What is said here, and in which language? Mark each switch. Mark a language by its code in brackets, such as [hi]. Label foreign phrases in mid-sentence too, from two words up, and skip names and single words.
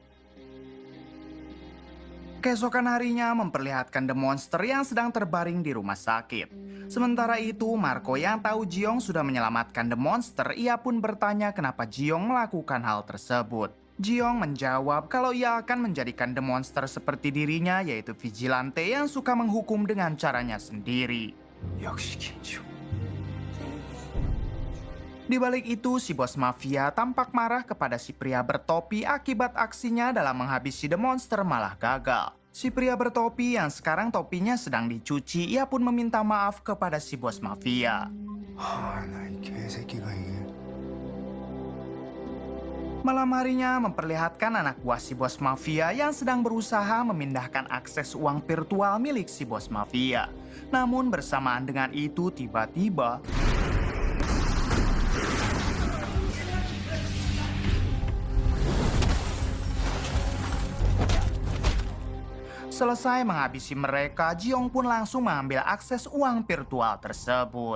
[id] Keesokan harinya memperlihatkan The Monster yang sedang terbaring di rumah sakit. Sementara itu, Marco yang tahu Jiong sudah menyelamatkan The Monster, ia pun bertanya kenapa Jiong melakukan hal tersebut. Jiong menjawab kalau ia akan menjadikan The Monster seperti dirinya, yaitu Vigilante yang suka menghukum dengan caranya sendiri. [ko] 역시 김지호. [id] Di balik itu, si bos mafia tampak marah kepada si pria bertopi akibat aksinya dalam menghabisi The Monster malah gagal. Si pria bertopi yang sekarang topinya sedang dicuci, ia pun meminta maaf kepada si bos mafia. [ko] 나이 개새끼가 이게. [id] Malam harinya memperlihatkan anak buah si bos mafia yang sedang berusaha memindahkan akses uang virtual milik si bos mafia. Namun bersamaan dengan itu tiba-tiba selesai menghabisi mereka, Jiong pun langsung mengambil akses uang virtual tersebut.